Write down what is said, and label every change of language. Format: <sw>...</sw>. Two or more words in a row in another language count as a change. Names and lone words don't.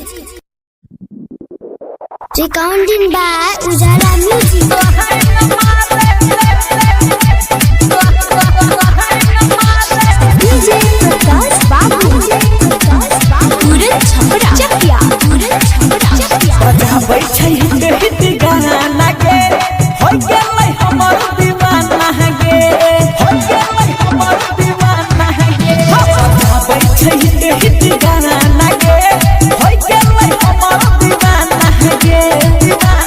<en>Recording by Ujala Music. DJ Prakash Babu. Puran Chhapra. Chakya. Puran Chhapra. Chakya.</en> <mai>बैठे हित गाना लगे हो गेलै हमर दीवाना गे हो गेलै हमर दीवाना गे बैठे हित गाना लगे हो गेलै हमर दीवाना गे</mai>